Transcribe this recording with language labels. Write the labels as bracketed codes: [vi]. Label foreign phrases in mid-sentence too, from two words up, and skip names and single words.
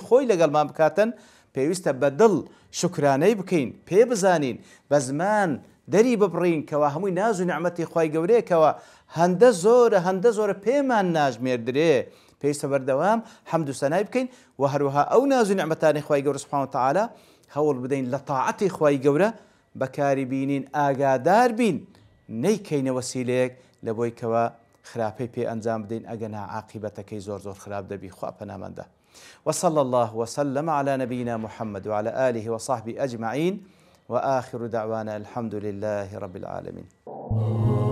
[ckb] خۆی لەگەڵمان بکاتن پێویستە بەدڵ شکرانەی بکەین، پێ بزانین، بە زمان دەری ببڕین کەوا هەمووی ناز و نیعمەتی خوای گەورەیەکەوە هەندە زۆرە پێمان ناژمێردرێ، پێویستە بەردەوام حەمد و سەنای بکەین و هەروەها ئەو ناز و نیعمەتانی خوای گەورە [ar] سوبحانەهو وتەعالا [ckb] هەوڵ بدەین لە تاعەتی خوای گەورە بەکاری بینین، ئاگادار بین، نەیکەینە وەسیلەیەک لە بۆی کەوا خراپەی پێ ئەنجام بدەین ئەگەنا عاقبەتەکەی زۆر خراپ دەبی. خوا پەنامەندە. [ar] وصلى الله وسلم على نبينا محمد وعلى آله وصحبه أجمعين وآخر دعوانا الحمد لله رب العالمين.